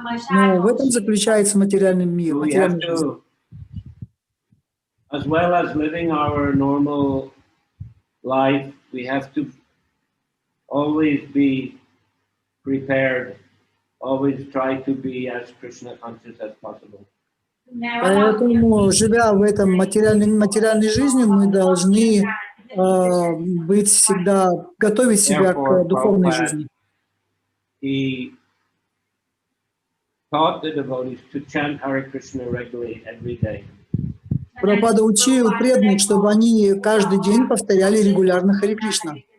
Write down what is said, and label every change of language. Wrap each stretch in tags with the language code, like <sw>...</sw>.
<ru>Но в этом заключается материальный мир,</ru> <en>We have</en> <ru>материальная жизнь.</ru> <en>to, as well as living our normal life, we have to always be prepared, always try to be as Krishna conscious as possible.</en> <ru>Поэтому, живя в этом материальной жизнью, мы должны быть всегда, готовить себя к духовной жизни.</ru> <en>He taught the devotees to chant Hare Krishna regularly every day.</en> <ru>Прабхупада учил преданных, чтобы они каждый день повторяли регулярно Харе Кришна.</ru>